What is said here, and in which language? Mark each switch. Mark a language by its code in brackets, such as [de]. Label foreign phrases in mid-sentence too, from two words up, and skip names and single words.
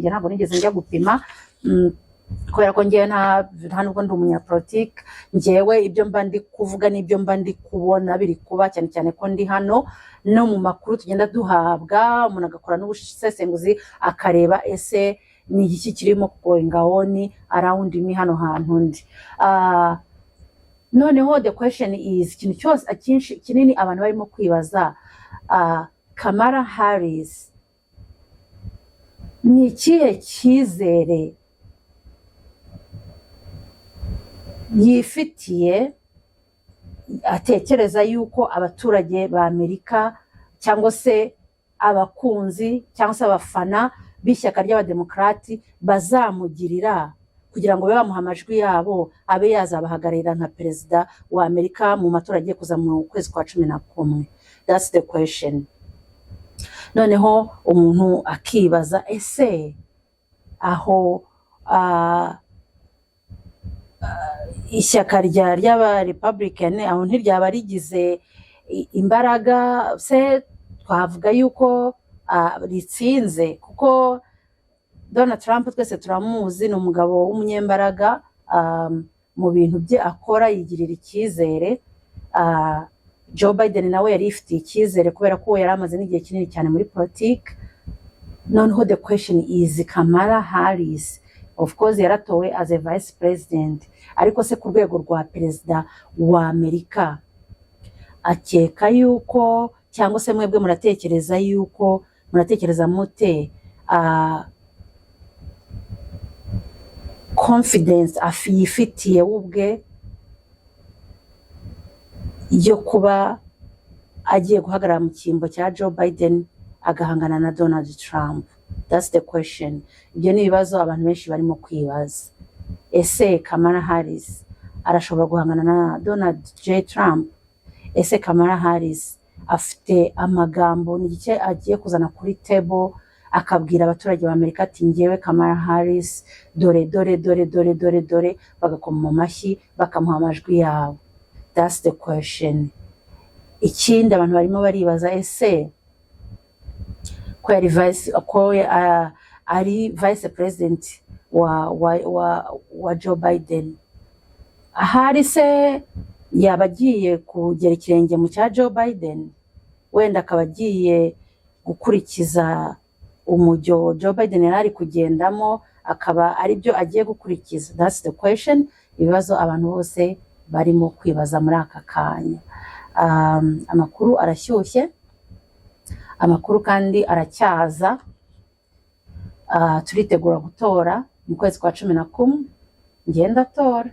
[rw] Ntabwo nigeze njya gupima kubera ko ngewe nta nubwo ndi umunyapolitike. Ngewe ibyo mba ndi kuvuga n'ibyo mba ndi kubona biri kuba, cyane cyane ko ndi hano no mu makuru tugenda duhabwa, umuntu agakora n'ubusesenguzi akareba ese ni iki kirimo [en] going on around me [rw] hano hantu ndi. [en] Noneho the question is, [rw] ikintu cyose akinshi kinini abantu barimo kwibaza, Kamala Harris ni ikihe cyizere yifitiye atekereza yuko abaturage ba Amerika cyangwa se abakunzi cyangwa se abafana b'ishyaka ry'abademokarati bazamugirira kugira ngo bamuhe amajwi yabo abe yazabahagararira nka perezida wa Amerika mu matora agiye kuza mu kwezi kwa 11. [en] That's the question. [rw] Noneho umuntu akibaza ese aho ishyaka ry'aba Republican aho ntiryaba rigize imbaraga se twavuga yuko ritsinze, kuko Donald Trump twese turamuzi, ni umugabo w'umunyembaraga mu bintu bye akora, yigirira icyizere. Joe Biden nawe yari ifitiye icyizere kubera ko yari amaze n'igihe kinini cyane muri politiki. [en] Noneho the question is, Kamala Harris of course yaratowe as a vice president, [rw] ariko se ku rwego rwa perezida wa Amerika akeka yuko, cyangwa se mwebwe muratekereza mute confidence yifitiye ubwe yo kuba agiye guhagarara mu cyimbo cya Joe Biden agahangana na Donald Trump? [en] That's the question. [rw] Ibyo ni ibibazo abantu benshi barimo kwibaza. Ese Kamala Harris arashobora guhangana na Donald J. Trump? Ese Kamala Harris afite amagambo n'igike agiye kuzana kuri table akabwira abaturage ba Amerika ati ngewe Kamala Harris dore bagakoma mu mashyi bakamuha amajwi yabo? [en] That's the question. [rw] Ikindi abantu barimo baribaza, ese ko ari [en] vice president [rw] wa Joe Biden, ahari se yaba agiye kugera ikirenge mu cya Joe Biden, wenda akaba agiye gukurikiza umujyo Joe Biden yari kugendamo, akaba ari byo agiye gukurikiza? [en] That's the question. [rw] Ibibazo abantu bose barimo kwibaza muri aka kanya. Amakuru arashyushye, amakuru kandi aracyaza. Turitegura gutora mu kwezi kwa 11. Ngenda tora.